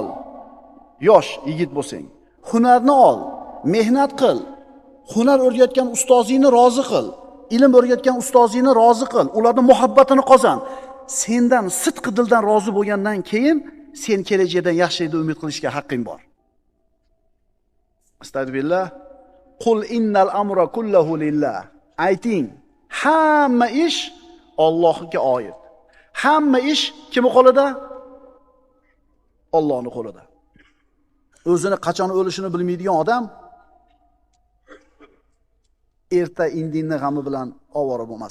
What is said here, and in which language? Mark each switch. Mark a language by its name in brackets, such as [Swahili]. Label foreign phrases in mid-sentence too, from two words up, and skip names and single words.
[Uzbek] Yosh yigit bo'lsang, hunarni ol, mehnat qil. Hunar o'rgatgan ustozingni rozi qil. Ilm o'rgatgan ustozingni rozi qil. Ularning muhabbatini qozon. Sendan sidqi dildan rozi bo'lgandan keyin sen kelajakdan yaxshilikni umid qilishga haqqing bor. Astagfirullah. [Arabic] قل إن الأمر كله لله. [Uzbek] Ayting, hamma ish Allohga oid. Hamma ish kimning qo'lida? Allohning qo'lida. O'zini qachon o'lishini bilmaydigan odam erta indinni g'ami bilan ovora bo'lmas.